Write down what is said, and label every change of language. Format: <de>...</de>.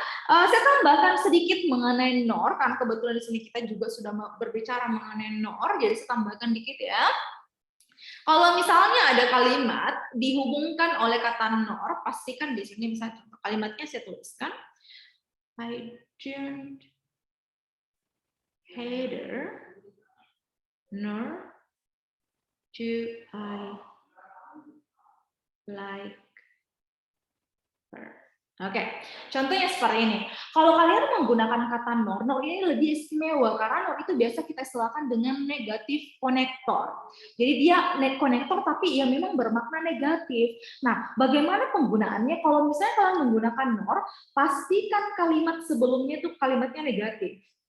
<id>Saya tambahkan sedikit mengenai nor karena kebetulan di sini kita juga sudah berbicara mengenai nor, jadi saya tambahkan dikit ya. Kalau misalnya ada kalimat dihubungkan oleh kata nor, pastikan di sini misalnya contoh kalimatnya saya tuliskan.</id> <en>I don't hate her, nor do I like her.</en> <id>Oke, contohnya seperti ini. Kalau kalian menggunakan kata nor, nor ini lebih istimewa karena nor itu biasa kita istilahkan dengan negatif konektor. Jadi dia konektor tapi ya memang bermakna negatif. Nah, bagaimana penggunaannya? Kalau misalnya kalian menggunakan nor, pastikan kalimat sebelumnya itu kalimatnya negatif.</id>